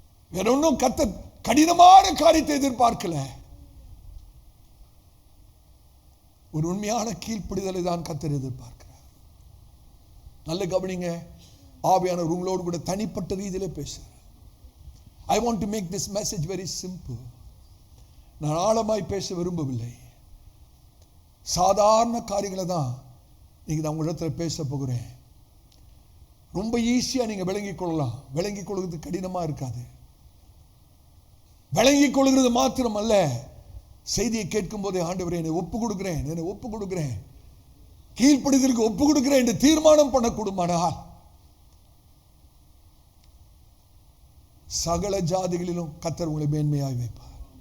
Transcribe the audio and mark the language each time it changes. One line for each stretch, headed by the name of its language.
Tamil: வேற ஒன்னும் கர்த்தர் கடினமான காரியத்தை எதிர்பார்க்கல. ஒரு உண்மையான கீழ்ப்படிதலை தான் கர்த்தர் எதிர்பார்க்கிறார். நல்ல கவனிங்க. ஆவியானவர் உங்களோடு கூட தனிப்பட்ட ரீதியிலே பேசுறார்.
English: I want to make this message very simple.
Tamil: நான் ஆழமாய் பேச விரும்பவில்லை. சாதாரண காரியங்களை தான் நீங்க நான் உங்களிடத்தில் பேச போகிறேன். ரொம்ப ஈஸியா நீங்க விளங்கிக் கொள்ளலாம். விளங்கிக் கொள்வது கடினமா இருக்காது. விளங்கிக் கொள்கிறது மாத்திரமல்ல, செய்தியை கேட்கும் போதே ஆண்டவரே என்னை ஒப்பு கொடுக்கிறேன், கீழ்ப்படிதலுக்கு ஒப்பு கொடுக்கிறேன் என்று தீர்மானம் பண்ணக்கூடுமானால் சகல ஜாதிகளிலும் கர்த்தர் உங்களை மேன்மையாய் வைப்பார்.